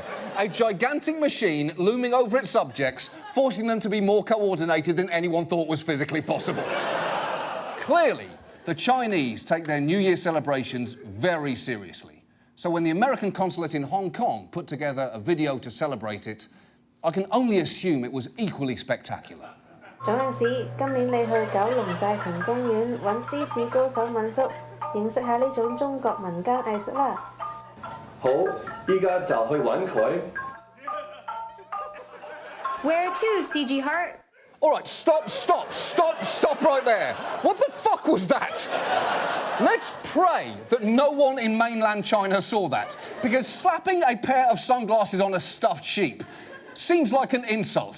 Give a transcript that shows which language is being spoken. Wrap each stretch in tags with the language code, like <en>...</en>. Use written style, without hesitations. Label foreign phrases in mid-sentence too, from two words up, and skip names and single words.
<en>A gigantic machine looming over its subjects, forcing them to be more coordinated than anyone thought was physically possible. Clearly, the Chinese take their New Year celebrations very seriously. So when the American consulate in Hong Kong put together a video to celebrate it, I can only assume it was equally spectacular.</en> <yue>總領事，今年你去九龍寨城公園揾獅子高手問叔，認識下呢種中國民間藝術啦。好，依家就去揾佢。</yue> <en>Where to, CG Heart? All right, stop right there. What the fuck was that? Let's pray that no one in mainland China saw that, because slapping a pair of sunglasses on a stuffed sheep seems like an insult.</en>